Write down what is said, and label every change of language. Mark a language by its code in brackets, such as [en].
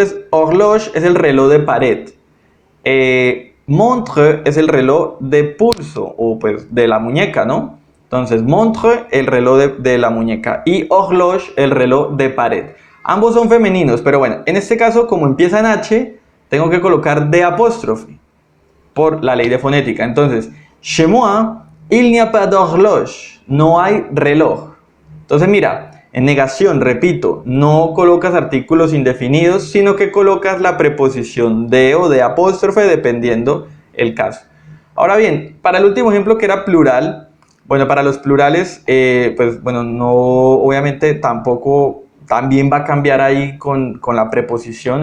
[es] Horloge es el reloj de pared. Montre es el reloj de pulso o pues de la muñeca, ¿no? Entonces, montre, el reloj de la muñeca, y horloge, el reloj de pared. Ambos son femeninos, pero bueno, en este caso, como empieza en H, tengo que colocar de apóstrofe por la ley de fonética. [fr] Entonces, chez moi, il n'y a pas d'horloge. [es] No hay reloj. Entonces, mira, en negación, repito, no colocas artículos indefinidos, sino que colocas la preposición de o de apóstrofe, dependiendo el caso. Ahora bien, para el último ejemplo, que era plural, bueno, para los plurales, pues bueno, no, obviamente tampoén va a cambiar ahí con la preposición.